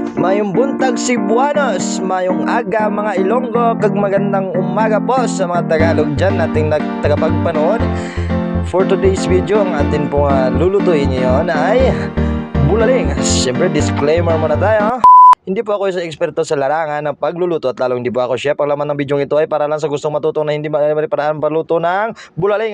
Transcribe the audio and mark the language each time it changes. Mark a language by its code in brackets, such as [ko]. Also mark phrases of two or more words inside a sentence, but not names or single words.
[ceb] Mayong buntag [tl] Cebuanos, [hil] mayong aga mga Ilonggo, kag [tl] magandang umaga po sa mga Tagalog dyan nating tagapagpanood. [en] For today's video, [tl] ang atin pong lulutuin ngayon ay bulaling. Siyempre, disclaimer muna tayo. Hindi po ako isang eksperto sa larangan ng pagluluto at lalong hindi po ako chef. Ang laman ng video ito ay para lang sa gustong matuto na hindi paraan paluto ng bulaling.